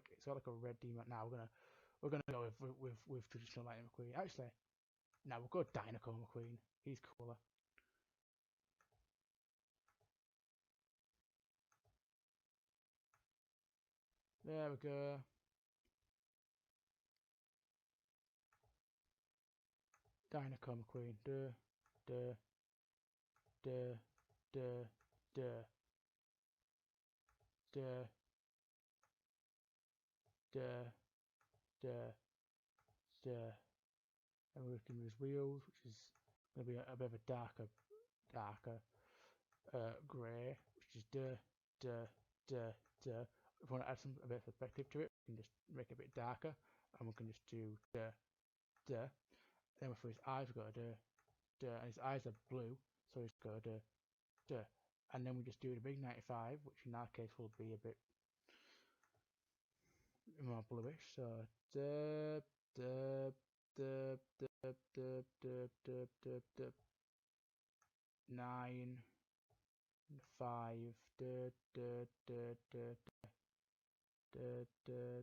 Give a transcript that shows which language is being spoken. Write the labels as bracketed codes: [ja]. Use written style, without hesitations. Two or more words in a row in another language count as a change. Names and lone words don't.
[en] It's got like a red demon. Now we're gonna go with traditional Lightning McQueen. Actually, now we'll go Dinoco McQueen. He's cooler. There we go. Dinoco McQueen. Duh, duh, duh, duh, duh, duh, duh, duh, duh. And we can use wheels, which is going to be a bit of a darker grey, which is duh, duh, duh, duh. If we want to add a bit of perspective to it, we can just make it a bit darker, and we can just do duh, duh. Then for his eyes, we've got a duh, duh, and his eyes are blue, so he's got a duh, duh. And then we just do the big 95, which in our case will be a bit more bluish. So duh, duh, duh, duh, duh, duh, duh, duh, duh. 9, 5, duh, duh, duh, duh, duh, duh.